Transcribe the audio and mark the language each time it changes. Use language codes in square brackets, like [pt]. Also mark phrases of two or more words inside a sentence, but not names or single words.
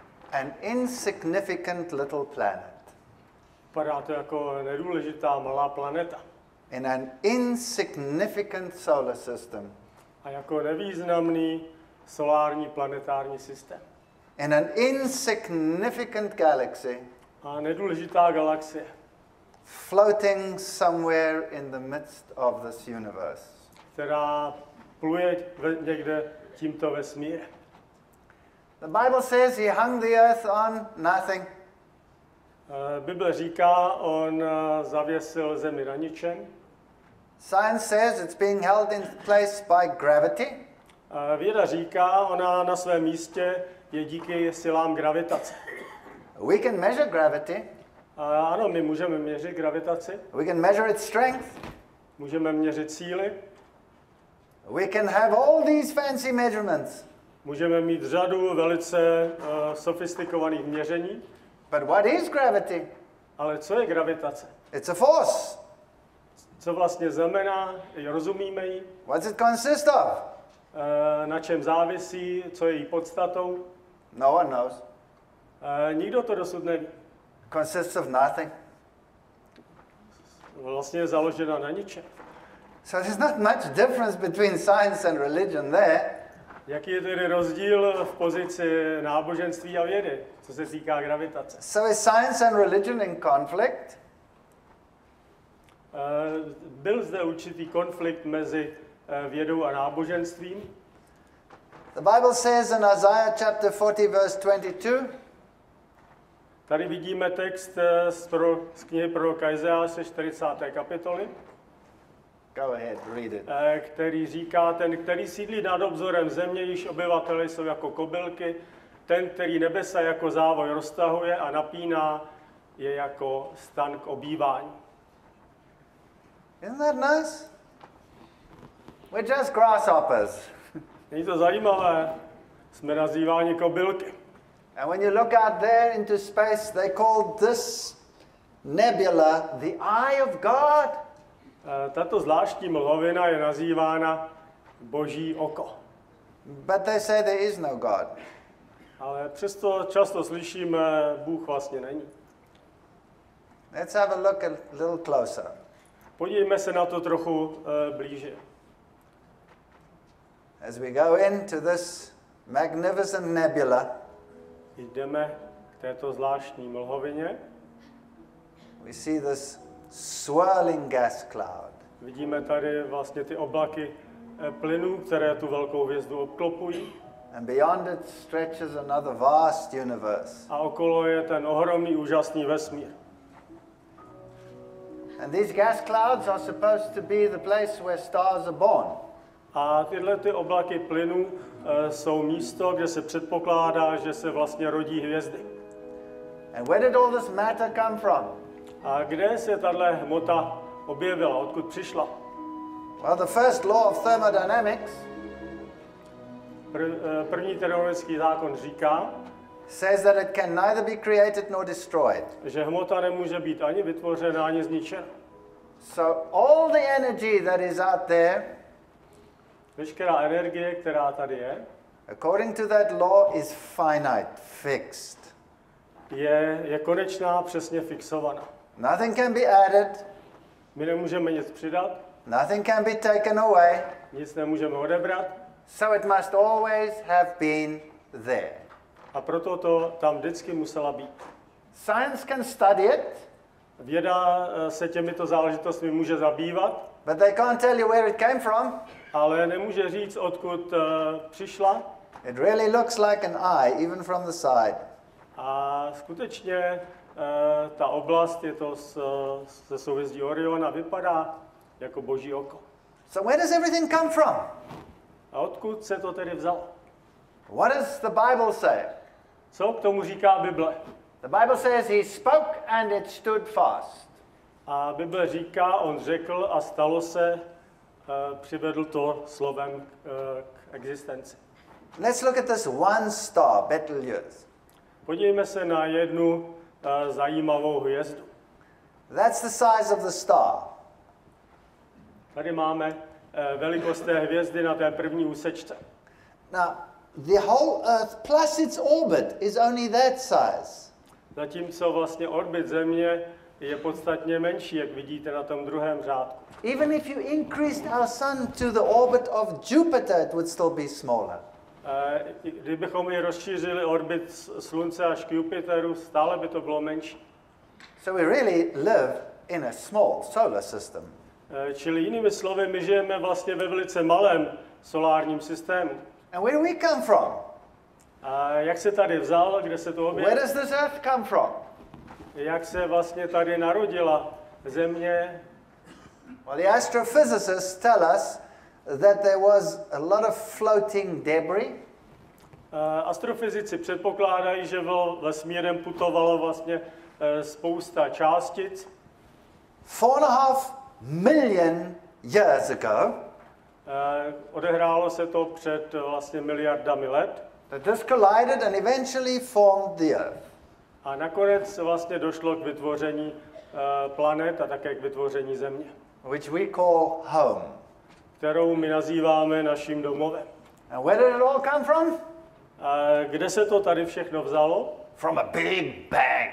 [en] an insignificant little planet. [cs] Vypadá to jako nedůležitá malá planeta. [en] In an insignificant solar system. [cs] A jako nevýznamný solární planetární systém. [en] In an insignificant galaxy. [cs] A nedůležitá galaxie. [en] Floating somewhere in the midst of this universe. [cs] Která pluje někde tímto vesmírem. [en] The Bible says he hung the earth on nothing. [cs] Bible říká, on zavěsil zemi na ničem. [en] Science says it's being held in place by gravity. [cs] Věda říká, ona na svém místě je díky silám gravitace. [en] We can measure gravity. [cs] Ano, my můžeme měřit gravitaci. [en] We can measure its strength. [cs] Můžeme měřit síly. [en] We can have all these fancy measurements. [cs] Můžeme mít řadu velice sofistikovaných měření. [en] But what is gravity? [cs] Ale co je gravitace? [en] It's a force. [cs] Co vlastně znamená? Rozumíme jí? [en] What's it consist of? [cs] Na čem závisí? Co je její podstatou? [en] No one knows. [cs] Nikdo to dosud neví. [en] Consists of nothing. [cs] Vlastně je založena na ničem. [en] So there's not much difference between science and religion there. [cs] Jaký je tedy rozdíl v pozici náboženství a vědy, co se týká gravitace? [en] So is science and religion in conflict? [cs] Byl zde určitý konflikt mezi vědou a náboženstvím. [en] The Bible says in Isaiah chapter 40 verse 22. [cs] Tady vidíme text z knihy proroka Izajáše 40. kapitoly. [en] Go ahead, read it. [cs] Který říká, ten, který sídlí nad obzorem země, již obyvatele jsou jako kobylky, ten, který nebesa jako závoj roztahuje a napíná, je jako stan k obývání. [en] Isn't that nice? We're just grasshoppers. [cs] Není to zajímavé? Jsme nazýváni kobylky. [en] And when you look out there into space, they call this nebula the eye of God. [cs] Tato zvláštní mlhovina je nazývána Boží oko. [en] But they say there is no God. [cs] Ale přesto často slyšíme, Bůh vlastně není. [en] Let's have a look a little closer. [cs] Podívejme se na to trochu blíže. [en] As we go into this magnificent nebula, [cs] jdeme k této zvláštní mlhovině. [en] we see this swirling gas cloud. [cs] Vidíme tady vlastně ty oblaky plynů, které tu velkou hvězdu obklopují. [en] And beyond it stretches another vast universe. [cs] A okolo je ten ohromný, úžasný vesmír. [en] And these gas clouds are supposed to be the place where stars are born. [cs] A tyhle ty oblaky plynů jsou místo, kde se předpokládá, že se vlastně rodí hvězdy. [en] And where did all this matter come from? [cs] A kde se tahle hmota objevila, odkud přišla? [en] Well, the first law of thermodynamics [cs] První termodynamický zákon říká, [en] says that it can neither be created nor destroyed. [cs] že hmota nemůže být ani vytvořena, ani zničena. [en] So all the energy that is out there, [cs] Veškerá energie, která tady je, [en] according to that law, is finite, fixed. [cs] je konečná, přesně fixovaná. [en] Nothing can be added, [cs] My nemůžeme nic přidat, [en] nothing can be taken away, [cs] nic nemůžeme odebrat, [en] so it must always have been there. [cs] a proto to tam vždycky musela být. [en] Science can study it, [cs] Věda se těmito záležitostmi může zabývat, [en] but they can't tell you where it came from. [cs] ale nemůže říct, odkud přišla. [en] It really looks like an eye, even from the side. [cs] A skutečně ta oblast, je to ze souhvězdí Oriona, vypadá jako Boží oko. [en] So where does everything come from? [cs] A odkud se to tedy vzalo? [en] What does the Bible say? [cs] Co k tomu říká Bible? [en] The Bible says he spoke and it stood fast. [cs] A Bible říká, on řekl a stalo se, přivedl to slovem k existenci. [en] Let's look at this one star, Betelgeuse. [cs] Podívejme se na jednu zajímavou hvězdu. [en] That's the size of the star. [cs] Tady máme velikost té hvězdy na té první úsečce. [en] Now, the whole Earth plus its orbit is only that size. [cs] Zatímco vlastně orbit Země je podstatně menší, jak vidíte na tom druhém řádku. [en] Even if you increased our sun to the orbit of Jupiter, it would still be smaller. [cs] Kdybychom ji rozšířili orbit Slunce až k Jupiteru, stále by to bylo menší. [en] So we really live in a small solar system. [cs] Čili jinými slovy, my žijeme vlastně ve velice malém solárním systému. [en] And where do we come from? [cs] A jak se tady vzal, kde se to objevilo? [en] Where does this Earth come from? [cs] Jak se vlastně tady narodila Země? [en] Well, the astrophysicists tell us that there was a lot of floating debris. [cs] Astrofyzici předpokládají, že vesmírem putovalo vlastně spousta částic. [en] 4.5 million years ago. [cs] Odehrálo se to před vlastně miliardami let. [en] That this collided and eventually formed the Earth. [cs] A nakonec vlastně došlo k vytvoření planet a také k vytvoření Země. [en] Which we call home. [cs] Kterou my nazýváme naším domovem. [en] And where did it all come from? [cs] Kde se to tady všechno vzalo? [en] From a big bang.